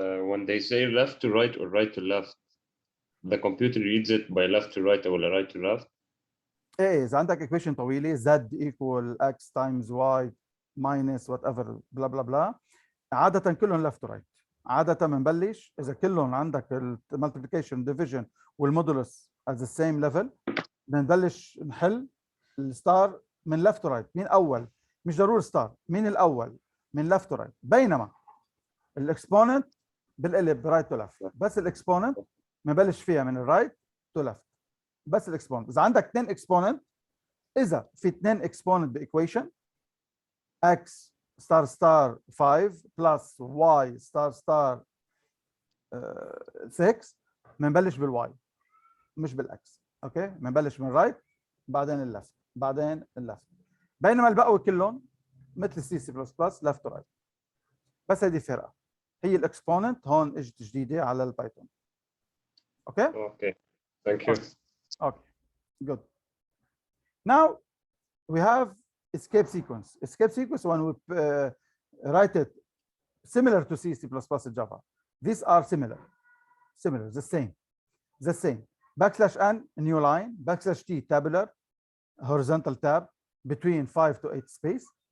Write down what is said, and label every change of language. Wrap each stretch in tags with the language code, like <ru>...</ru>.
<en>When they say left to right or right to left, the computer reads it by left to right or right to left.</en> <ar>ايه اذا عندك</ar> <en>equation</en> <ar>طويله</ar> <en>z equal x times y minus whatever blah blah blah</en> <ar>عاده كلهم</ar> <en>left to right.</en> <ar>عاده بنبلش اذا كلهم عندك multiplication division والمودولس</ar> <en>at the same level</en> <ar>بنبلش نحل الستار من</ar> <en>left to right.</en> <ar>مين اول؟ مش ضروري ستار، مين الاول؟ من</ar> <en>left to right.</en> <ar>بينما الاكسبوننت بالقلب</ar> <en>right to left.</en> <ar>بس الاكسبوننت بنبلش فيها من الرايت to left. بس الاكسبوننت. اذا عندك 2 اكسبوننت، اذا في 2 اكسبوننت بايكويشن x ستار ستار 5 بلس y ستار ستار 6 بنبلش بالواي. مش بالعكس. اوكي، بنبلش من رايت بعدين اللفت بعدين اللفت، بينما البقوي كلهم مثل السي سي بلس بلس لفت ورايت. بس هذه فرقه، هي الاكسبوننت هون اجت جديده على البايثون.</ar> <en>Okay Okay. Thank you. okay good. Now we have escape sequence. Escape sequence when we write it similar to C, C++ and Java. These are similar, the same. Backslash n, new line. Backslash t, tabular, horizontal tab between 5 to 8 space.</en>